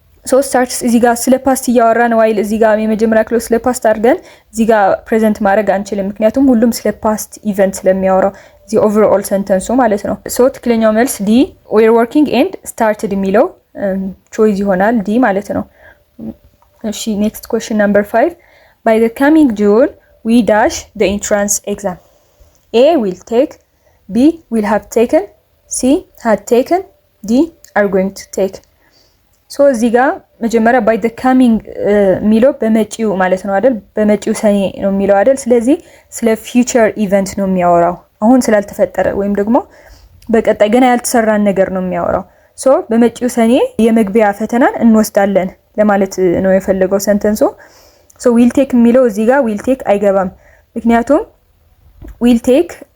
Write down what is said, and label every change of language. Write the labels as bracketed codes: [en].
[am] ሶ starts እዚህ ጋር ስለ past እያወራን while እዚህ ጋር የመጀመሪያ ክሎዝ ስለ past አድርገን እዚህ ጋር present ማድረግ አንችልም ምክንያቱም ሁሉም ስለ past event ስለሚያወራው the overall sentence ማለት ነው። ሶ ትክክለኛው መልስ ዲ were working and started የሚለው choice ይሆናል ዲ ማለት ነው። እሺ [en] next question number 5 by the coming June we dash the entrance exam. A will take, B will have taken, C had taken, D are going to take. [am] so እዚህ ጋር መጀመሪያ by the coming የሚለው በመጪው ማለት ነው አይደል በመጪው ሰኔ ነው የሚለው አይደል ስለዚህ ስለ future event ነው የሚያወራው አሁን ስላልተፈጠረ ወይም ደግሞ በቀጣይ ገና ያልተሰራን ነገር ነው የሚያወራው። so በመጪው ሰኔ የመግቢያ ፈተናን እንወስዳለን ለማለት ነው የፈለገው ሰንተንሱ። so will take የሚለው እዚህ ጋር will take አይገባም ምክንያቱም will take